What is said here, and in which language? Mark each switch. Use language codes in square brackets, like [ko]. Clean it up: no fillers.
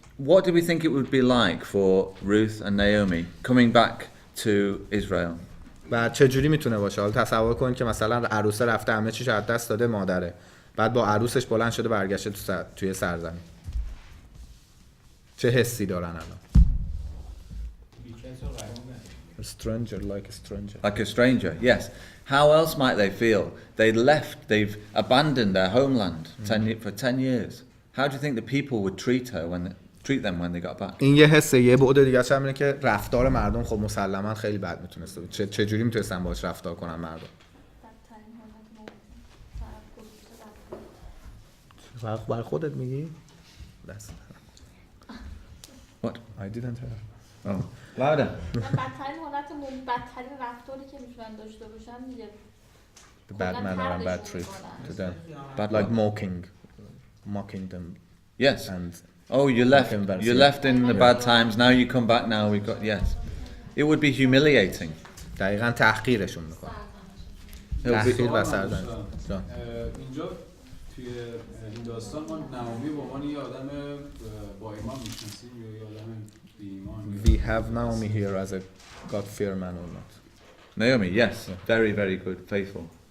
[en] What do we think it would be like for Ruth and Naomi coming back to Israel? [fa] و چه جوری میتونه باشه؟ حالا تصور کن که مثلا عروسه رفته همه چیش از دست داده، مادره، بعد با عروسش بلند شده برگشته توی سرزمین، چه حسی دارن الان؟ [en] A stranger, like a stranger. Like a stranger, yes. How else might they feel? They've abandoned their homeland for 10 years. How do you think the people would treat them when they got back? [fa] این یه حسه. یه بعد دیگه هم اینه که رفتار مردم خب مسلماً خیلی بد میتونسته بود. چه جوری میتونستن باهاش رفتار کنن مردم؟ برای خودت میگی؟ [en] What? I didn't hear. Oh, louder. [fa] بدترین بدترین رفتاری که میتونن داشته باشن میگه [en] The bad manner and bad treat to them. Bad Like what? mocking them. Yes. And you left in the bad times, now you come back, now we've got, yes. It would be humiliating. [fa] دقیقاً تحقیرشون میکنه. تحقیر و سرزنش. اینجا توی این داستان ما نعومی به عنوان یه آدم با ایمان میشناسیم یا یه آدم بی ایمان؟ [en] We have Naomi here as a God-fearing man or not? Naomi, yes. Very, very good, faithful.